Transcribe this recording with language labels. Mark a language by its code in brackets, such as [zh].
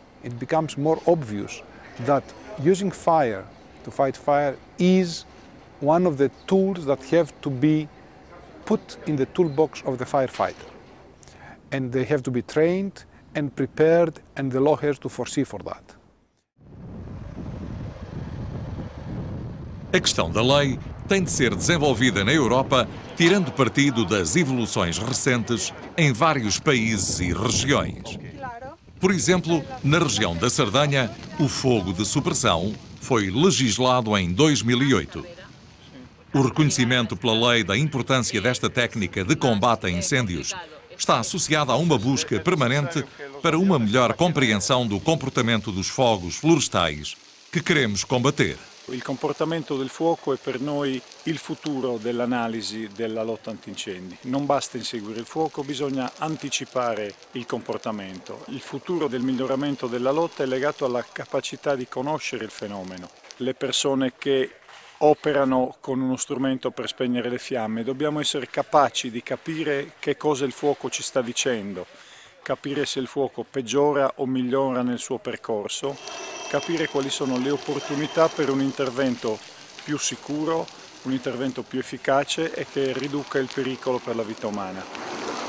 [en] It becomes more obvious that using fire to fight fire is one of the tools that have to be put in the toolbox of the firefighter. And they have to be trained and prepared, and the law has to foresee for that. [pt] A questão da lei tem de ser desenvolvida na Europa, tirando partido das evoluções recentes em vários países e regiões. Por exemplo, na região da Sardenha, o fogo de supressão foi legislado em 2008. O reconhecimento pela lei da importância desta técnica de combate a incêndios está associado a uma busca permanente para uma melhor compreensão do comportamento dos fogos florestais que queremos combater. [it] Il comportamento del fuoco è per noi il futuro dell'analisi della lotta antincendi. Non basta inseguire il fuoco, bisogna anticipare il comportamento. Il futuro del miglioramento della lotta è legato alla capacità di conoscere il fenomeno. Le persone che operano con uno strumento per spegnere le fiamme, dobbiamo essere capaci di capire che cosa il fuoco ci sta dicendo, capire se il fuoco peggiora o migliora nel suo percorso, capire quali sono le opportunità per un intervento più sicuro, un intervento più efficace e che riduca il pericolo per la vita umana.